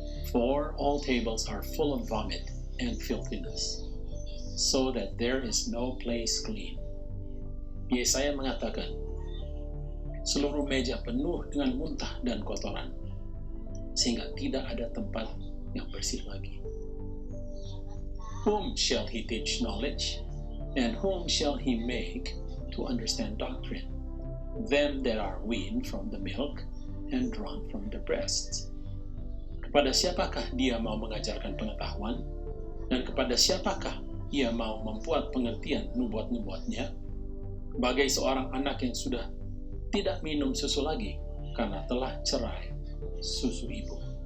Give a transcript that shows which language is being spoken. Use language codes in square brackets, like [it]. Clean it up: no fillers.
[en] For all tables are full of vomit and filthiness, so that there is no place clean. [id] Yesaya mengatakan, seluruh meja penuh dengan muntah dan kotoran, sehingga tidak ada tempat yang bersih lagi. [en] Whom shall he teach knowledge? And whom shall he make to understand doctrine? Them that are weaned from the milk and drawn from the breasts. [id] Kepada siapakah dia mau mengajarkan pengetahuan? Dan kepada siapakah ia mau membuat pengertian nubuat-nubuatnya? Bagai seorang anak yang sudah tidak minum susu lagi, karena telah cerai susu ibu.